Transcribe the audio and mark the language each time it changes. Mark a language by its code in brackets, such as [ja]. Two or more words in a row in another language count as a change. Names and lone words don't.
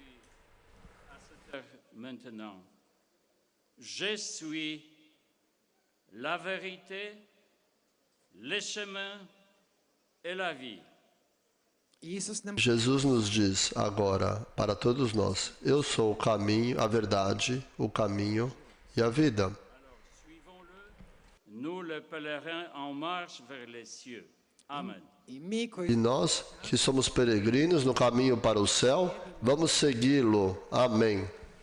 [fr] Maintenant, je suis la vérité, le chemin et la vie. [sr] Isus nam [pt] Jesus nos diz agora para todos nós: eu sou o caminho, a verdade, o caminho e a vida. [fr] Nous, le pèlerin en marche vers les cieux. Amen. [sr] i mi E koji [pt] nós, que somos peregrinos no caminho para o céu, vamos segui-lo. Amém.